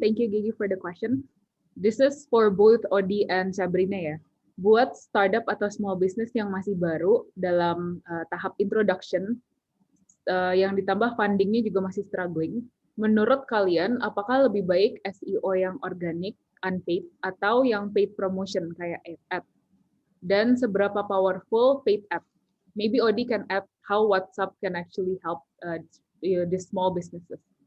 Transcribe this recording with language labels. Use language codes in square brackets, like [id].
[en] Thank you Gigi for the question. This is for both Odi and Sabrina ya. [id] Buat startup atau small business yang masih baru dalam tahap introduction, yang ditambah fundingnya juga masih struggling, menurut kalian apakah lebih baik SEO yang organic, unpaid, atau yang [en] paid promotion [id] kayak ad? Dan seberapa powerful paid ad? [en] Maybe Odi can add how WhatsApp can actually help the small businesses.